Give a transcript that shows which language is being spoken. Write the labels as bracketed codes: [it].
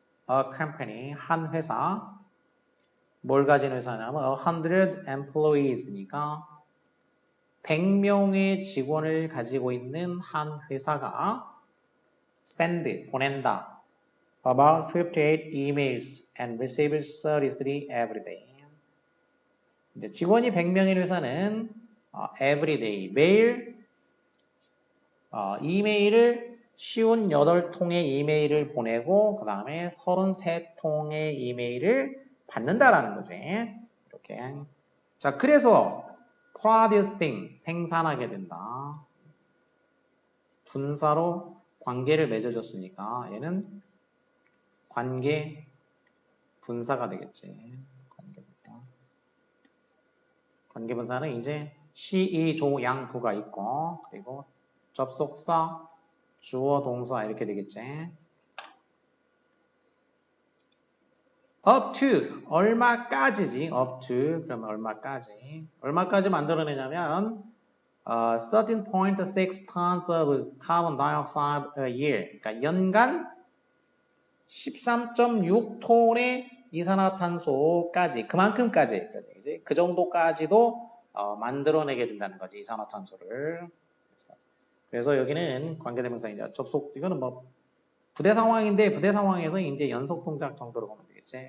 [en] a company [ko] 한 회사 뭘 가진 회사냐면 [en] 100 employees [ko] 니까 100명의 직원을 가지고 있는 한 회사가 send 보낸다. [en] About 58 emails and receives 33 every day. [ko] 이제 직원이 100명인 회사는 [en] every day [ko] 매일 이메일을 58통의 이메일을 보내고 그 다음에 33통의 이메일을 받는다라는 거지. 이렇게. 자, 그래서 producing 생산하게 된다. 분사로 관계를 맺어줬으니까 얘는 관계 분사가 되겠지. 관계분사. 관계분사는 이제 시, 이, 조, 양, 부가 있고 그리고 접속사, 주어, 동사 이렇게 되겠지. [en] up to [ko] 얼마까지지? up to 그러면 얼마까지? 얼마까지 만들어내냐면 [en] 13.6 tons of carbon dioxide a year. [ko] 그러니까 연간 13.6톤의 이산화탄소까지 그만큼까지 이제 그 정도까지도 만들어내게 된다는 거지 이산화탄소를. 그래서 여기는 관계대명사이죠. 접속 이거는 뭐 부대 상황인데 부대 상황에서 이제 연속 동작 정도로 보면 되겠지.